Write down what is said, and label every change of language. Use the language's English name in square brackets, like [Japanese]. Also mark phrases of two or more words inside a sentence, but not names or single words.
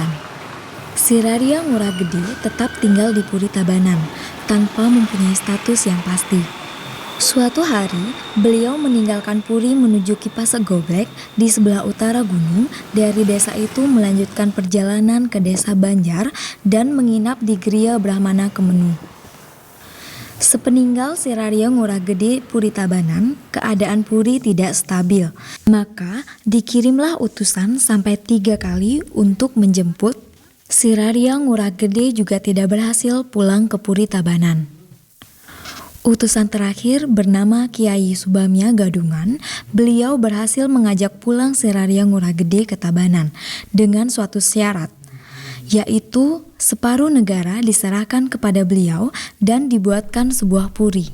[Indonesian] Siraria Ngurah Gede tetap tinggal di Puri Tabanan tanpa mempunyai status yang pasti. Suatu hari, beliau meninggalkan Puri menuju Kipasek Goblek di sebelah utara gunung. Dari desa itu melanjutkan perjalanan ke desa Banjar dan menginap di Griya Brahmana Kemenu. Sepeninggal Siraria Ngurah Gede Puri Tabanan, keadaan Puri tidak stabil. Maka dikirimlah utusan sampai 3 kali untuk menjemput. Siraria Ngurah Gede juga tidak berhasil pulang ke Puri Tabanan. Utusan terakhir bernama Kiai Subamya Gadungan, beliau berhasil mengajak pulang Siraria Ngurah Gede ke Tabanan dengan suatu syarat, yaitu separuh negara diserahkan kepada beliau dan dibuatkan sebuah puri.